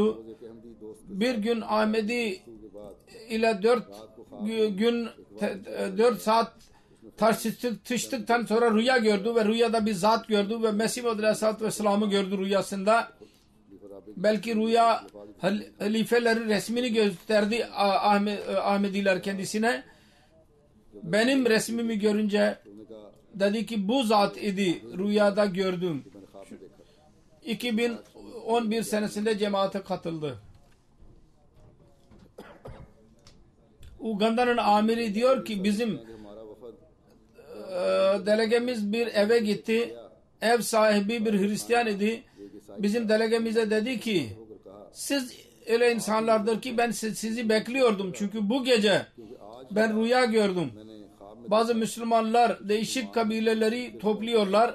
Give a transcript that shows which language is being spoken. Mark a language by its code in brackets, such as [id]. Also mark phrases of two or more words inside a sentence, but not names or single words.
[hi] एक अहमदी दोस्त [tr] Bir gün Ahmedi [hi] के बाद [tr] ile 4 saat tartıştıktan sonra rüya gördü ve rüyada bir zat gördü ve Mesih Aleyhisselatü Vesselam'ı gördü rüyasında. Belki rüya halifeleri resmini gösterdi Ahmediler kendisine. Benim resmimi görünce [hi] उन्होंने कहा [tr] dedi ki bu zat idi rüyada gördüm. [hi] मैंने ख्वाब में देखा. [tr] 2011 senesinde cemaate katıldı. Uganda'nın amiri diyor ki bizim [hi] हमारा वफद [tr] delegemiz bir eve gitti. Ev sahibi bir Hristiyan idi. Bizim delegemize dedi ki siz öyle insanlardır ki ben sizi bekliyordum. Çünkü bu gece ben rüya gördüm. Bazı Müslümanlar değişik kabileleri topluyorlar.